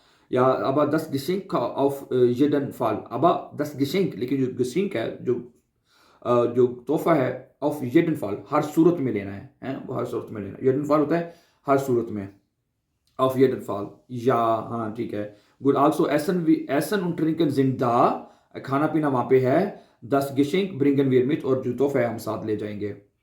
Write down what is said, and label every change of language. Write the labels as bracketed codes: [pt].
[hi] या [de] aber das Geschenk auf jeden Fall, aber das Geschenk, [hi] लेकिन जो Geschenk है, जो तोहफा है, [de] auf jeden Fall, [hi] हर सूरत में लेना है, वो हर सूरत में लेना। jeden Fall होता है हर सूरत में, [de] auf jeden Fall, [hi] या हाँ ठीक है। [de] good, also essen und trinken sind da, [hi] खाना पीना वहाँ पे है। [de] das Geschenk bringen wir mit, [hi] और जो तोहफा है हम साथ ले जाएंगे।